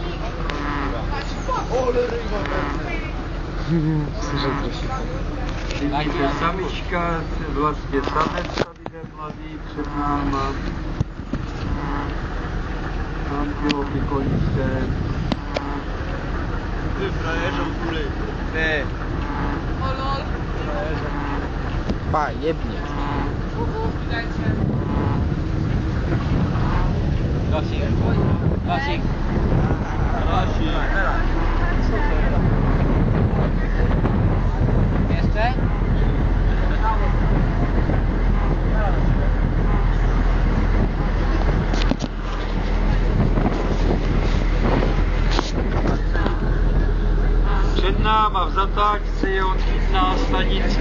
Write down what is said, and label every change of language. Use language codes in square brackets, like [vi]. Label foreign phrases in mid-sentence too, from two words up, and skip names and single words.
[cs] Vidíte, samička, vlastně samec tady jde mladý před náma. Antilopy koňské. [pl] Ty frajerze w ogóle. Ty. Pa, jebnie. Lasik. Lasik. Lasik. Jeszcze? [cs] Před náma v zatáčce je odchytná stanice.